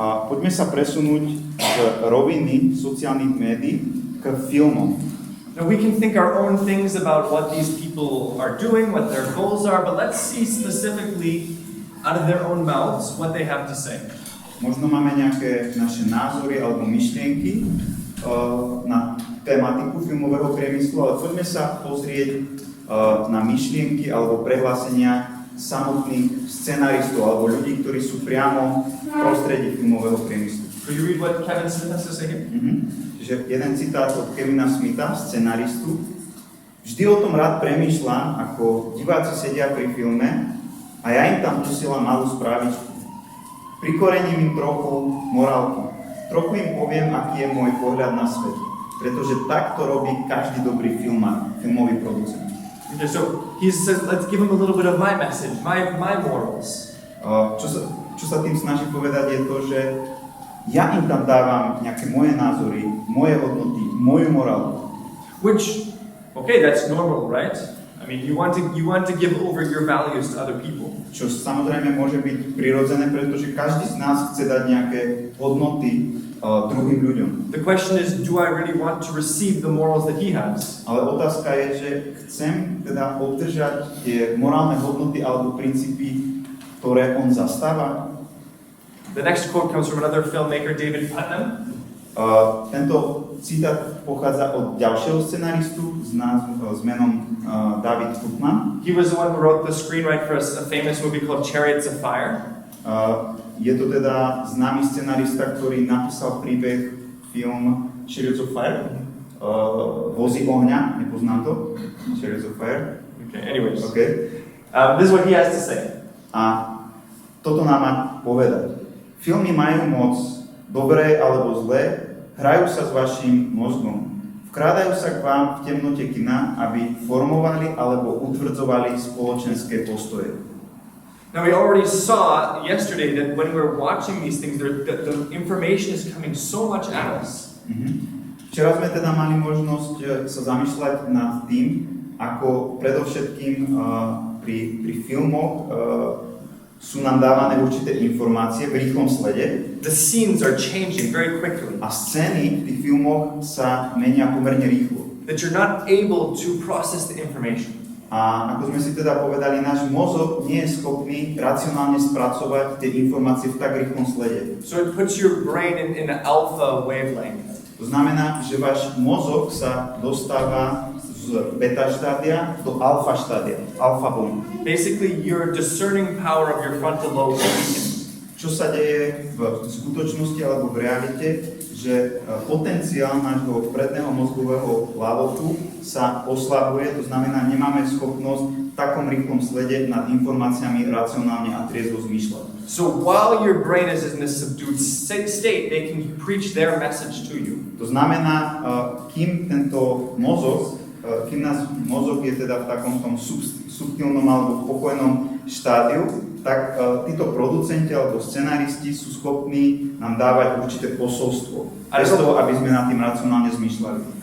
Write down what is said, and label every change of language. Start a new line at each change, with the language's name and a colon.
Slovak: Poďme sa presunúť z roviny sociálnych médií k filmom.
English: Now we can think our own things about what these people are doing, what their goals are, but let's see specifically out of their own mouths what they have to say.
Slovak: Možno máme nejaké naše názory alebo myšlienky na tematiku filmového priemyslu, ale poďme sa pozrieť na myšlienky alebo prehlásenia samotných scenaristov alebo ľudí, ktorí sú priamo v prostredí filmového priemyslu.
English: Could you read what Kevin Smith has to say here?
Slovak: Čiže jeden citát od Kevina Smitha, scenaristu. Vždy o tom rád premýšľam, ako diváci sedia pri filme a ja im tam posielam malú správičku. Prikorením im trochu morálku. Trochu im poviem, aký je môj pohľad na svet. Pretože takto robí každý dobrý filmový producent.
English: Okay, so he says, let's give him a little bit of my message, my morals.
Slovak: Čo sa tým snaží povedať je to, že ja im tam dávam nejaké moje názory, moje hodnoty, moju morálku.
English: Which, okay, that's normal, right? I mean, you want to give over your values to other people.
Slovak: Čo samozrejme môže byť prirodzené, pretože každý z nás chce dať nejaké hodnoty druhým ľuďom.
English: The question is, do I really want to receive the morals that he has?
Slovak: Ale otázka je, že chcem teda obdržať tie morálne hodnoty alebo princípy, ktoré on zastáva.
English: The next quote comes from another filmmaker, David Putnam.
Slovak: Tento citát pochádza od ďalšieho scenaristu s menom David Putnam.
English: He was the one who wrote the screenwrite for a famous movie called Chariots of Fire.
Slovak: Je to teda známy scenarista, ktorý napísal príbeh film Chariots of Fire. Vozy ohňa, nepoznám to. Chariots of Fire.
English: Okay, anyways. Okay. This is what he has to say.
Slovak: A toto nám má povedať. Filmy majú moc, dobré alebo zlé, hrajú sa s vašim mozgom. Vkrádajú sa k vám v temnote kina, aby formovali alebo utvrdzovali spoločenské postoje.
English: Now we already saw yesterday that when we were watching these things, the information is coming so much at us.
Slovak: Včera sme teda mali možnosť sa zamýšľať nad tým, ako predovšetkým pri filmoch sú nám dávané určité informácie v rýchlom slede.
English: The scenes are changing very quickly.
Slovak: A scény v tých filmoch sa menia pomerne rýchlo.
English: That you're not able to process the information.
Slovak: A ako sme si teda povedali, náš mozog nie je schopný racionálne spracovať tie informácie v tak rýchlom slede.
English: So it puts your brain in an alpha wavelength.
Slovak: To znamená, že váš mozog sa dostáva z beta štádia do alfa štádia, alfa vlny.
English: Basically, your discerning power of your frontal lobe is weakened.
Slovak: Čo sa deje v skutočnosti alebo v realite, že potenciál nášho predného mozgového hlavotu sa oslabuje, to znamená, nemáme schopnosť v takom rýchlom slede nad informáciami racionálne a triezvo zmýšľať.
English: So while your brain is in this subdued state, they can preach their message to you.
Slovak: To znamená, kým tento mozog, kým náš mozog je teda v takom tom subtilnom alebo pokojnom štádiu, tak títo producenti alebo scenaristi sú schopní nám dávať určité posolstvo. Bez toho, aby sme nad tým racionálne zmýšľali.